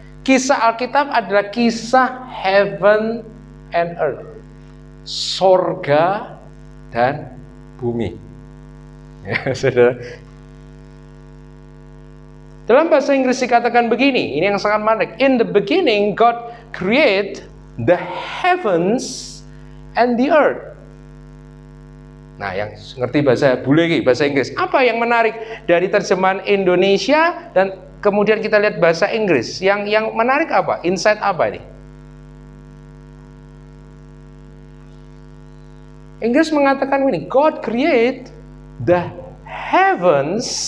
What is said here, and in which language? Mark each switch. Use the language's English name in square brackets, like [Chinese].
[Indonesian] Kisah Alkitab adalah kisah heaven and earth. Sorga dan bumi. Ya, saudara. Dalam bahasa Inggris dikatakan begini, ini yang sangat menarik. [English] In the beginning God created the heavens and the earth. [Indonesian] Nah, yang ngerti bahasa bule bahasa Inggris, apa yang menarik dari terjemahan Indonesia dan kemudian kita lihat bahasa Inggris? Yang menarik apa? Insight apa ini? Inggris mengatakan ini, [English] God create the heavens.